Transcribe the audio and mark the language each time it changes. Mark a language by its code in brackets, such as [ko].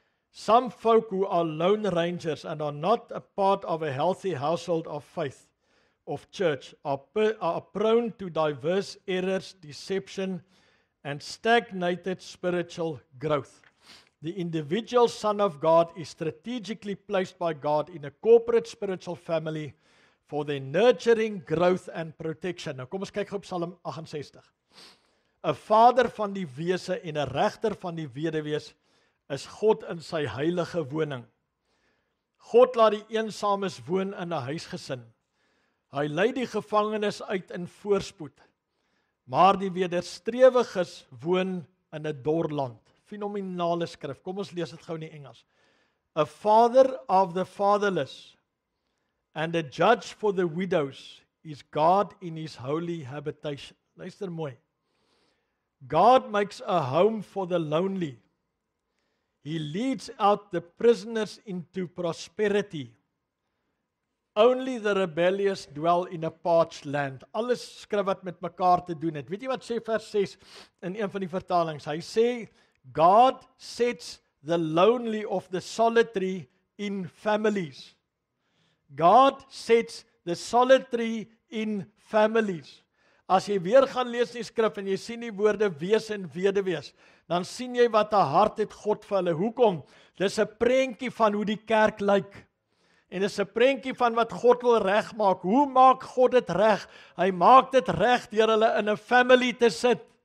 [en] Some folk who are lone rangers and are not a part of a healthy household of faith, of church, are prone to diverse errors, deception, and stagnated spiritual growth. The individual son of God is strategically placed by God in a corporate spiritual family for their nurturing, growth and protection. [af] Nou kom ons kyk gou op Psalm 68. 'n Vader van die wese en 'n regter van die weduwees is God in sy heilige woning. God laat die eensames woon in 'n huisgesin. Hy lei die gevangenes uit in voorspoed, maar die wederstrewiges woon in 'n dor land. Fenominale skrif. Kom ons lees dit gou in die Engels. [en] A father of the fatherless and a judge for the widows is God in His holy habitation. [af] Luister mooi. [en] God makes a home for the lonely. He leads out the prisoners into prosperity. Only the rebellious dwell in a parched land. [af] Alles skrif wat met mekaar te doen het. Weet jy wat sê vers 6 in een van die vertalings? Hy sê, [en] God sets the lonely of the solitary in families. God sets the solitary in families. [af] As jy weer gaan lees die skrif en jy sien die woorde wees en weduwees, dan sien jy wat 'n hart het God vir hulle. Hoekom? Dis 'n prentjie van hoe die kerk lyk. En dis 'n prentjie van wat God wil regmaak. Hoe maak God dit reg? Hy maak dit reg deur hulle in 'n family te sit.